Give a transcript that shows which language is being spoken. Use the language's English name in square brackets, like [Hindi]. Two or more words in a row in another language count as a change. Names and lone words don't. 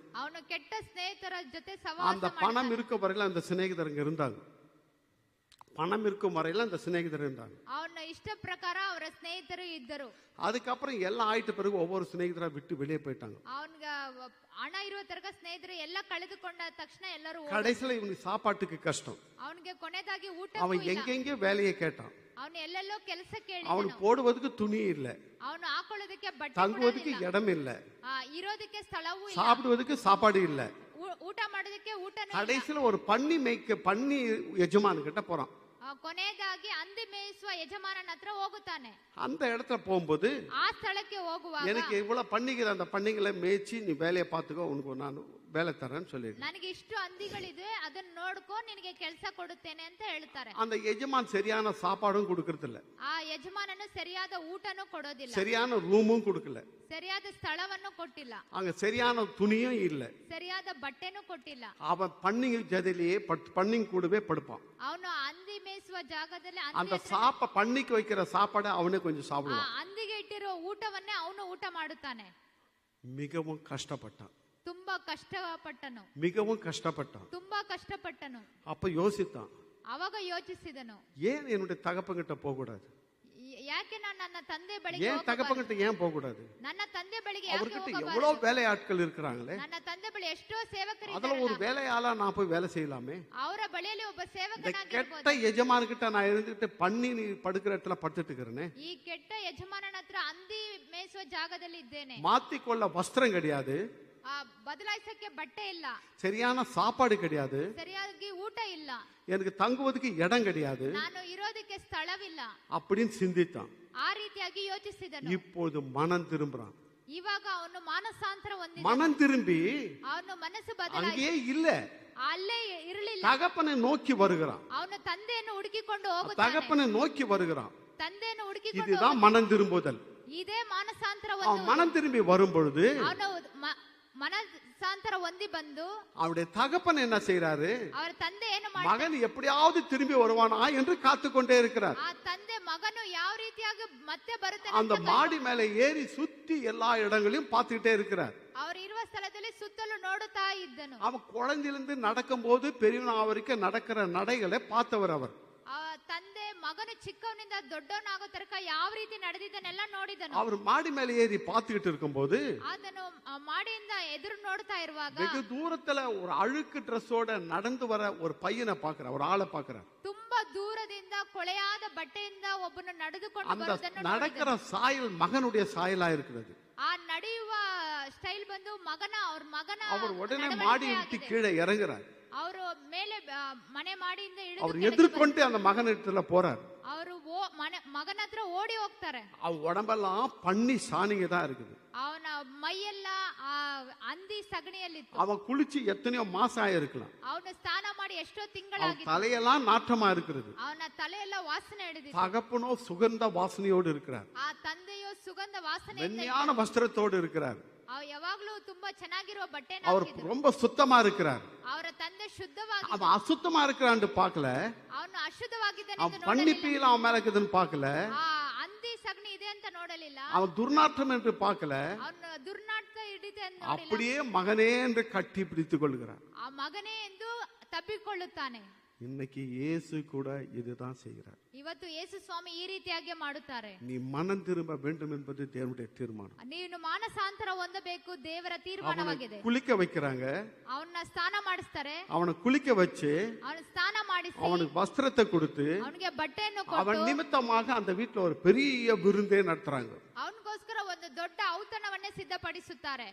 [Kannada] ಅವನು ಕೆಟ್ಟ ಸ್ನೇಹಿತರ ಜೊತೆ [Tamil] அந்த [Kannada] ಸಹವಾಸ [Tamil] பணம் [Kannada] ಮಾಡ್ತಾನೆ. [Tamil] இருக்க வரையில அந்த சிநேகிதருங்க இருந்தாங்க. பணம் இருக்கும் வரையில அந்த சிநேகிதர் இருந்தாங்க. [Kannada] ಅವನ ಇಷ್ಟ ಪ್ರಕಾರ ಅವರ ಸ್ನೇಹಿತರು ಇದ್ದರು. [Tamil] அதுக்கப்புறம் எல்லாம் ஆயிட்ட பிறகு ஒவ்வொரு சிநேகிதரா விட்டு வெளியே போயிட்டாங்க. [Kannada] ಅವನ್ಗ ಹಣ ಇರುವ ತನಕ ಸ್ನೇಹಿತರು ಎಲ್ಲ ಕಳೆದುಕೊಂಡ ತಕ್ಷಣ ಎಲ್ಲರೂ [Tamil] கடைசியில இவனுக்கு சாப்பாட்டுக்கு கஷ்டம். [Kannada] ಅವನಿಗೆ ಕೊನೆದಾಗಿ ಊಟ [Tamil] அவன் எங்கெங்கே வேலையை கேட்டான். [Kannada] ಅವನು ಎಲ್ಲೆಲ್ಲೋ ಕೆಲಸ ಕೇಳಿ [Tamil] அவனுக்கு போடுவதுக்கு துணி இல்லை. [Kannada] ಅವನು ಹಾಕೊಳ್ಳೋದಕ್ಕೆ ಹಾಕೊಳ್ಳೋದಕ್ಕೆ ಬಟ್ಟೆ [Tamil] தங்குவதுக்கு [Kannada] ಕೊಡೋದಿಲ್ಲ. [Tamil] இடம் இல்லை, [Kannada] ಇರೋದಕ್ಕೆ ಸ್ಥಳವೂ ಇಲ್ಲ, [Tamil] சாப்பிடுவதுக்கு சாப்பாடு இல்லை. [Kannada] ಊಟ ಮಾಡೋದಕ್ಕೆ ಊಟನೂ ಇಲ್ಲ. [Tamil] கடைசியில ஒரு பண்ணி எஜமானு கிட்ட போறான். [Kannada] ಕೊನೆಯದಾಗಿ ಹಂದಿ ಮೇಯಿಸುವ ಯಜಮಾನನ ಹತ್ರ ಹೋಗುತ್ತಾನೆ. [Tamil] அந்த இடத்துல போகும்போது [Kannada] ಆ ಸ್ಥಳಕ್ಕೆ ಹೋಗುವಾಗ [Tamil] எனக்கு இவ்வளவு பண்ணிக்கிற அந்த பண்ணிகளை மேய்ச்சி நீ வேலையை பார்த்துக்கோ, உனக்கு நான் வேலை தரேன்னு சொல்லிடுறேன். [Kannada] ನನಗೆ ಇಷ್ಟು ಹಂದಿಗಳಿದೆ, ಅದನ್ನ ನೋಡ್ಕೊ, ನಿನಗೆ ಕೆಲಸ ಕೊಡುತ್ತೇನೆ ಅಂತ ಹೇಳ್ತಾರೆ. [Tamil] அந்த எஜமான் சரியான சாப்பாடும் கொடுக்கறது இல்ல, [Kannada] ಆ ಯಜಮಾನನು ಸರಿಯಾದ ಊಟನೂ ಕೊಡೋದಿಲ್ಲ, [Tamil] சரியான ரூமும் கொடுக்கல, [Kannada] ಸರಿಯಾದ ಸ್ಥಳವನ್ನು ಕೊಟ್ಟಿಲ್ಲ, [Tamil] அங்க சரியான துணியும் இல்ல. [Kannada] ಸರಿಯಾದ ಬಟ್ಟೆನೂ ಕೊಟ್ಟಿಲ್ಲ. [Tamil] அவன் பண்ணிங்க ஜதிலேயே பண்ணிங்க கூடவே படுப்பான். [Kannada] ಅವನು ಹಂದಿ ಮೇಯಿಸುವ ಜಾಗದಲ್ಲಿ [Tamil] அந்த பண்ணிக்கு வைக்கிற சாப்பாடை அவனே கொஞ்சம் சாப்பிடுவான். [Kannada] ಹಂದಿಗೆ ಇಟ್ಟಿರೋ ಊಟವನ್ನೇ ಅವನು ಊಟ ಮಾಡುತ್ತಾನೆ. [Tamil] மிகவும் கஷ்டப்பட்டான், [Kannada] ತುಂಬಾ ಕಷ್ಟಪಟ್ಟನು, [Tamil] மிகவும் கஷ்டப்பட்டான். [Kannada] ತುಂಬಾ ಕಷ್ಟಪಟ್ಟನು. [Tamil] அப்ப யோசித்தான், [Kannada] ಅವಾಗ ಯೋಚಿಸಿದನು, [Tamil] ஏன் என்னுடைய தகப்பங்கிட்ட போக கூடாது, [Kannada] ಯಾಕೆ ನಾನು ನನ್ನ ತಂದೆ ಬಳಿಗೆ [Tamil] ஏன் தகப்பங்கிட்ட ஏன் போக கூடாது, [Kannada] ನನ್ನ ತಂದೆ ಬಳಿಗೆ ಯಾಕೆ [Tamil] அவர்கிட்ட [Kannada] ಹೋಗಬಾರದು? [Tamil] எவ்வளவு வேலையாட்கள் இருக்கிறாங்களே, [Kannada] ನನ್ನ ತಂದೆ ಬಳಿ ಎಷ್ಟೋ [Tamil] அதுல [Kannada] ಸೇವಕರಿದ್ದಾರೆ, [Tamil] ஒரு வேலையாளா நான் போய் வேலை செய்யலாமே. [Kannada] ಅವರ ಬಳಿಯಲ್ಲಿ ಒಬ್ಬ [Tamil] இந்த [Kannada] ಸೇವಕನಾಗಿರಬಹುದು. [Tamil] கெட்ட எஜமானுக்கிட்ட நான் இருந்துட்டு பண்ணி நீ படுக்கிற இடத்துல படுத்துட்டு இருக்கிறேனே, [Kannada] ಈ ಕೆಟ್ಟ ಯಜಮಾನನ ಹತ್ರ ಹಂದಿ ಮೇಯಿಸುವ ಜಾಗದಲ್ಲಿ ಇದ್ದೇನೆ. [Tamil] மாத்திக்கொள்ள வஸ்திரம் கிடையாது, [Kannada] ಬದಲಾಯಿಸಕ್ಕೆ ಬಟ್ಟೆ ಇಲ್ಲ, [Tamil] சரியான சாப்பாடு கிடையாது, [Kannada] ಸರಿಯಾಗಿ ಊಟ ಇಲ್ಲ, [Tamil] எனக்கு தங்குவதுக்கு இடம் கிடையாது [Kannada] ನಾನು ಇರೋದಕ್ಕೆ ಸ್ಥಳವಿಲ್ಲ [Tamil] அப்படின்னு சிந்தித்தான். [Kannada] ಆ ರೀತಿಯಾಗಿ ಯೋಚಿಸಿದನು. [Tamil] இப்போது மனம் திரும்புறான். [Kannada] ಇವಾಗ ಅವನು ಮಾನಸಾಂತರ ಹೊಂದಿದ, [Tamil] மனம் திரும்பி [Kannada] ಅವನು ಮನಸ್ಸು ಬದಲಾಯಿಸಿ [Tamil] அங்கேயே இல்ல, [Kannada] ಅಲ್ಲೇ ಇರಲಿಲ್ಲ. [Tamil] தகப்பனை நோக்கி வருகிறான், [Kannada] ಅವನು ತಂದೆಯನ್ನು ಹುಡುಕಿಕೊಂಡು ಹೋಗುತ್ತಾನೆ, [Tamil] தகப்பனை நோக்கி வருகிறான். [Kannada] ತಂದೆಯನ್ನು ಹುಡುಕಿಕೊಂಡು [Tamil] இதுதான் மனம் திரும்புதல். [Kannada] ಇದೇ ಮಾನಸಾಂತರ [Tamil] அவன் மனம் திரும்பி வரும் பொழுது [Kannada] ಅವನು ಮನಸಾಂತರ ಹೊಂದಿ ಬಂದು [Tamil] அவனுடைய தகப்பன் என்ன செய்யறாரு, [Kannada] ಅವರ ತಂದೆ ಏನು ಮಾಡಿ, [Tamil] மகன் எப்படியாவது திரும்பி வருவானா என்று காத்து கொண்டே இருக்கிறார். [Kannada] ಆ ತಂದೆ ಮಗನು ಯಾವ ರೀತಿಯಾಗಿ ಮತ್ತೆ ಬರುತ್ತೆ [Tamil] அந்த மாடி மேல ஏறி சுத்தி எல்லா இடங்களையும் பார்த்துக்கிட்டே இருக்கிறார். [Kannada] ಅವರು ಇರುವ ಸ್ಥಳದಲ್ಲಿ ಸುತ್ತಲೂ ನೋಡುತ್ತಾ ಇದ್ದನು. [Tamil] அவன் குழந்தையிலிருந்து நடக்கும் போது பெரியவனா வரைக்கும் நடக்கிற நடைகளை பார்த்தவர் அவர். [Kannada] ತಂದೆ ಮಗನು ಚಿಕ್ಕವನಿಂದ ದೊಡ್ಡವನಾಗೋ ತನಕ ಯಾವ ರೀತಿ ನಡೆದಿದ್ದನ್ನೆಲ್ಲ ನೋಡಿದನು. [Tamil] அவர் மாடி மேல ஏறி பார்த்துக்கிட்டு இருக்கும் போது [Kannada] ಅದನ್ನು ಮಾಡಿಯಿಂದ ಎದುರು ನೋಡ್ತಾ ಇರುವಾಗ [Tamil] வெகு தூரத்துல ஒரு அழுக்கு ட்ரெஸ்ஸோட நடந்து வர ஒரு பையனை பாக்குற, ஒரு ஆளை பாக்குற. [Kannada] ತುಂಬಾ ದೂರದಿಂದ ಕೊಳೆಯಾದ ಬಟ್ಟೆಯಿಂದ ಒಬ್ಬನು ನಡೆದುಕೊಂಡು [Tamil] அந்த [Kannada] ಬರುವುದನ್ನು [Tamil] நடக்கிற சாயல் மகனுடைய சாயலா இருக்கிறது. [Kannada] ಆ ನಡೆಯುವ ಸ್ಟೈಲ್ ಬಂದು ಅವ್ರ ಮಗನ [Tamil] அவர் உடனே மாடி விட்டு கீழே இறங்குறார். [Kannada] ಅವರು ಮೇಲೆ ಮನೆ ಮಾಡಿಯಿಂದ [Tamil] அவர் எதிர்கொண்டு அந்த மகனிடத்துல போறார். [Kannada] ಅವರು ಮಗನ ಹತ್ರ ಓಡಿ ಹೋಗ್ತಾರೆ. [Tamil] அவன் உடம்பெல்லாம் பண்ணி சாணிங்க தான் இருக்குது. [Kannada] ಅವನ ಮೈಯೆಲ್ಲ ಹಂದಿ ಸಗಣಿಯಲ್ಲಿತ್ತು. [Tamil] அவன் குளிச்சு எத்தனையோ மாசம் ஆயிருக்கலாம். [Kannada] ಅವನು ಸ್ನಾನ ಮಾಡಿ ಎಷ್ಟೋ ತಿಂಗಳಾಗಿತ್ತು. [Tamil] தலையெல்லாம் நாற்றமா இருக்கிறது. [Kannada] ಅವನ ತಲೆಯೆಲ್ಲ ವಾಸನೆ ಹಿಡಿದಿತ್ತು. [Tamil] தகப்பனோ சுகந்த வாசனையோடு இருக்கிறார். [Kannada] ಆ ತಂದೆಯೋ ಸುಗಂಧ ವಾಸನೆ [Tamil] மென்மையான வஸ்திரத்தோடு இருக்கிறார். [Kannada] ಯಾವಾಗ್ಲೂ ತುಂಬಾ ಚೆನ್ನಾಗಿರುವ ಬಟ್ಟೆನ [Tamil] அவர் ரொம்ப சுத்தமா இருக்கிறார். [Kannada] ಅವರ ತಂದೆ ಶುದ್ಧವಾಗಿ, [Tamil] அவன் அசுத்தமா இருக்கிறான்னு பார்க்கல, [Kannada] ಅವನು ಅಶುದ್ಧವಾಗಿದ್ದಾನೆ [Tamil] அவன் பண்ணிப்பீல அவன் மேல இருக்குதுன்னு பார்க்கல, [Kannada] ಹಂದಿ ಸಗಣಿ ಇದೆ ಅಂತ ನೋಡಲಿಲ್ಲ, [Tamil] அவன் துர்நாற்றம் என்று பார்க்கல, [Kannada] ಅವನು ದುರ್ನಾಟ ಹಿಡಿದೆ ಅಂತ ನೋಡಲಿಲ್ಲ. [Tamil] அப்படியே மகனே என்று கட்டி பிடித்துக் கொள்கிறார். [Kannada] ಆ ಮಗನೇ ಎಂದು ತಬ್ಬಿಕೊಳ್ಳುತ್ತಾನೆ. [Tamil] இன்னைக்கு இயேசு கூட இதுதான் செய்கிறார். [Kannada] ಇವತ್ತು ಯೇಸು ಸ್ವಾಮಿ ಈ ರೀತಿಯಾಗಿ ಮಾಡುತ್ತಾರೆ. [Tamil] நீ மனம் திரும்ப வேண்டும் என்பது தேவனுடைய தீர்மானம். [Kannada] ನೀನು ಮಾನಸಾಂತರ ಹೊಂದಬೇಕು, ದೇವರ ತೀರ್ಮಾನವಾಗಿದೆ. [Tamil] குளிக்க வைக்கிறாங்க, [Kannada] ಅವನ್ನ ಸ್ನಾನ ಮಾಡಿಸ್ತಾರೆ, [Tamil] அவனை குளிக்க வச்சு [Kannada] ಅವನು ಸ್ನಾನ ಮಾಡಿಸಿ [Tamil] அவனுக்கு வஸ்திரத்தை கொடுத்து [Kannada] ಅವನಿಗೆ ಬಟ್ಟೆಯನ್ನು [Tamil] அவன் [Kannada] ಕೊಟ್ಟು [Tamil] நிமித்தமாக அந்த வீட்டுல ஒரு பெரிய விருந்தே நடத்துறாங்க. [Kannada] ಅವನಿಗೋಸ್ಕರ ಒಂದು ದೊಡ್ಡ ಔತಣವನ್ನೇ ಸಿದ್ಧಪಡಿಸುತ್ತಾರೆ.